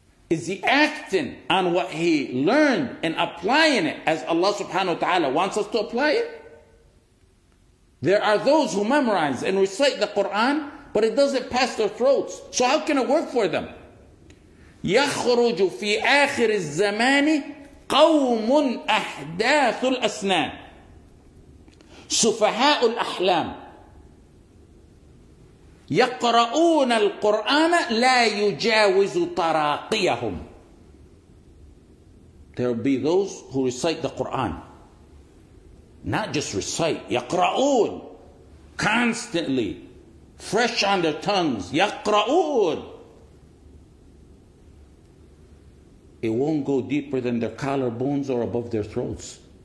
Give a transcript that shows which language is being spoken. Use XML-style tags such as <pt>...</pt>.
<en>Is he acting on what he learned and applying it as Allah subhanahu wa ta'ala wants us to apply it? There are those who memorize and recite the Quran, but it doesn't pass their throats. So how can it work for them?</en> <ar>يخرج في آخر الزمان قوم أحداث الأسنان سفهاء الأحلام يقرؤون القرآن لا يجاوز تراقيهم.</ar> <en>There will be those who recite the Quran. Not just recite, يقرؤون, constantly, fresh on their tongues, يقرؤون. It won't go deeper than their collarbones or above their throats.</en>